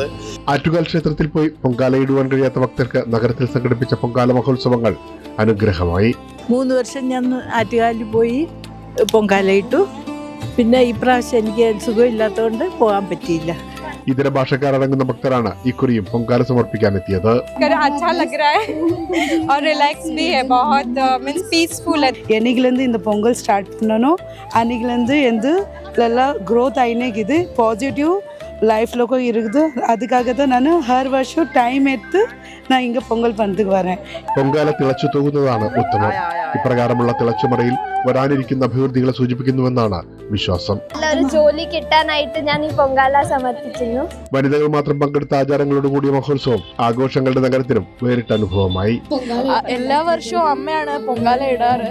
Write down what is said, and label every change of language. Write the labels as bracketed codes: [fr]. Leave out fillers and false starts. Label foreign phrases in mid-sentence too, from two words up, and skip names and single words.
[ml] ആറ്റുകാൽ ക്ഷേത്രത്തിൽ പോയി പൊങ്കാലയിടുവാൻ കഴിയാത്ത ഭക്തർക്ക് നഗരത്തിൽ സംഘടിപ്പിച്ച പൊങ്കാല മഹോത്സവങ്ങൾ അനുഗ്രഹമായി. 3 വർഷം ഞാൻ ആറ്റുകാലിൽ പോയി പൊങ്കാലയിട്ടു. പിന്നെ ഇപ്രാവശ്യം എനിക്ക് സുഖമില്ലാത്തതുകൊണ്ട് പോകാൻ പറ്റിയില്ല. ഇതര ഭാഷക്കാരടങ്ങുന്ന ഭക്തരാണ് ഇക്കുറിയും പൊങ്കാല സമർപ്പിക്കാനെത്തിയത്. [ta] என்னைக்குலேருந்து இந்த பொங்கல் ஸ்டார்ட் பண்ணணும், அன்னைக்குலேருந்து எந்த எல்லாம் க்ரோத் ஆகினேக்குது, பாசிட்டிவ் லைஃப்லக்கும் இருக்குது. அதுக்காக தான் நான் ஹர் வருஷம் டைம் எடுத்து நான் இங்கே பொங்கல் பண்ணதுக்கு வரேன். [ml] പൊങ്കാല തിളച്ചു തൂകുന്നതാണ് ഉത്തമം. ഇപ്രകാരമുള്ള തിളച്ചുമറയിൽ വരാനിരിക്കുന്ന അഭിവൃദ്ധികളെ സൂചിപ്പിക്കുന്നുവെന്നാണ് വിശ്വാസം. ഒരു ജോലി കിട്ടാനായിട്ട് ഞാൻ ഈ പൊങ്കാല സമർപ്പിക്കുന്നു. വനിതകൾ മാത്രം പങ്കെടുത്ത ആചാരങ്ങളോട് കൂടിയ മഹോത്സവം ആഘോഷങ്ങളുടെ നഗരത്തിനും വേറിട്ട അനുഭവമായി. എല്ലാ വർഷവും അമ്മയാണ് പൊങ്കാല ഇടാറ്.